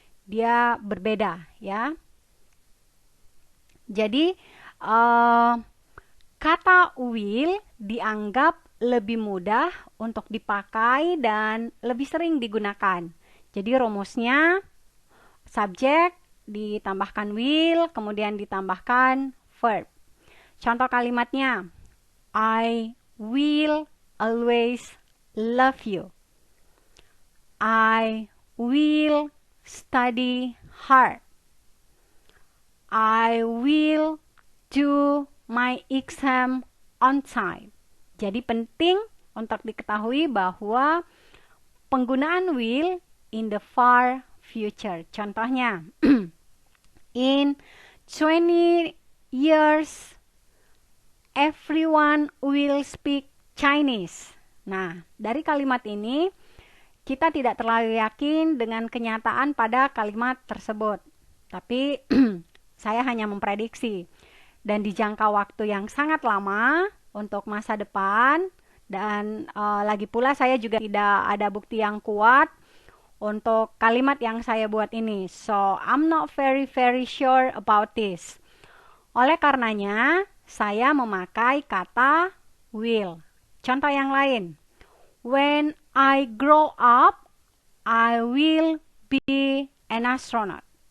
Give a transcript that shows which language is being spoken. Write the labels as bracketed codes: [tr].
[id] Dia berbeda, ya. Jadi kata will dianggap lebih mudah untuk dipakai dan lebih sering digunakan. Jadi rumusnya subjek ditambahkan will, kemudian ditambahkan verb. Contoh kalimatnya, [en] I will always love you. I will study hard. I will do my exam on time. [id] Jadi penting untuk diketahui bahwa penggunaan will [en] in the far future. [id] Contohnya, [en] in 20 years, everyone will speak Chinese. [id] Nah, dari kalimat ini, kita tidak terlalu yakin dengan kenyataan pada kalimat tersebut. Tapi, saya hanya memprediksi. Dan di jangka waktu yang sangat lama untuk masa depan, dan lagi pula saya juga tidak ada bukti yang kuat untuk kalimat yang saya buat ini. [en] So, I'm not very sure about this. [id] Oleh karenanya, saya memakai kata will. Contoh yang lain. [en] When I grow up, I will be an astronaut.